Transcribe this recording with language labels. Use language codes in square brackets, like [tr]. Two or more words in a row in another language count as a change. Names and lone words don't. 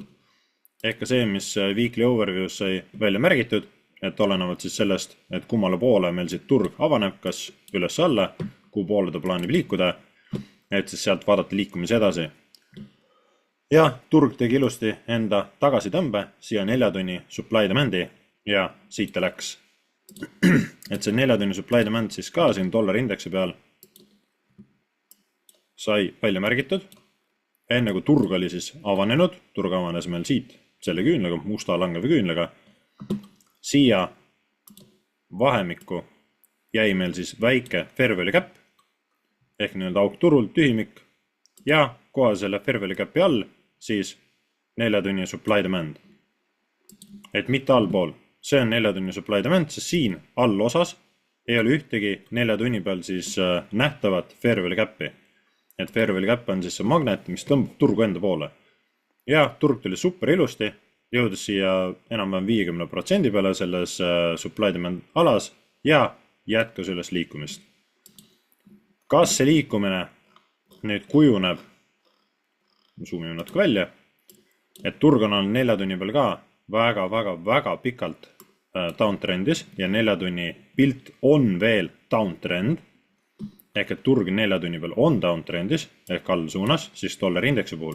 [et] Ehk see, mis [en] weekly overviews [et] sai välja märgitud, et olenevalt siis sellest, et kummale poole meil siit turg avaneb, kas üles alla, kuhu poole ta plaanib liikuda, et siis sealt vaadata liikumise edasi. Ja turg tegi ilusti enda tagasitõmbe siia 4 tunni [en] supply demand'i [et] ja siit ta läks. Et see 4 tunni [en] supply demand [et] siis ka siin dollari indeksi peal sai välja märgitud. Enne kui turg oli siis avanenud, turg avanes meil siit selle küünlaga, musta langeva küünlaga. Siia vahemikku jäi meil siis väike [en] fair value gap [et] ehk nii-öelda auk turul, tühimik ja kohe selle [en] fair value gapi [et] all siis 4 tunni [en] supply demand. [et] Et mitte allpool, see on 4 tunni [en] supply demand, [et] sest siin all osas ei ole ühtegi 4 tunni peal siis nähtavat [en] fair value gapi. [et] Et [en] fair value gap [et] on siis see magnet, mis tõmbab turgu enda poole. Ja turg tuli super ilusti, jõudis siia enam-vähem 50% peale selles [en] supply demand [et] alas ja jätkas üles liikumist. Kas see liikumine nüüd kujuneb, zoomime natuke välja, et turg on olnud 4 tunni peal ka väga pikalt downtrendis ja 4 tunni pilt on veel downtrend, ehk et turg 4 tunni peal on downtrendis ehk all suunas, siis dollari indeksi puhul.